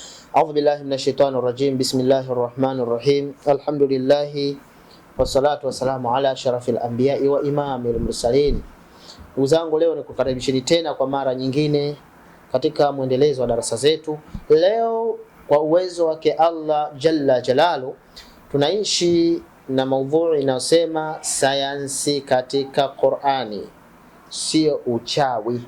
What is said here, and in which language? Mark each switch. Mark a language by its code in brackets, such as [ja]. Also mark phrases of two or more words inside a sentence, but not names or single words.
[ar] أعوذ بالله من الشيطان الرجيم. بسم الله الرحمن الرحيم. الحمد لله والصلاة والسلام على أشرف الأنبياء وإمام المرسلين. [sw] Ndugu zangu, leo nikukaribisheni tena kwa mara nyingine katika mwendelezo wa darasa zetu. Leo kwa uwezo wake [ar] الله جل جلاله [sw] tunaishi na maudhui inayosema sayansi katika Qur'ani sio uchawi.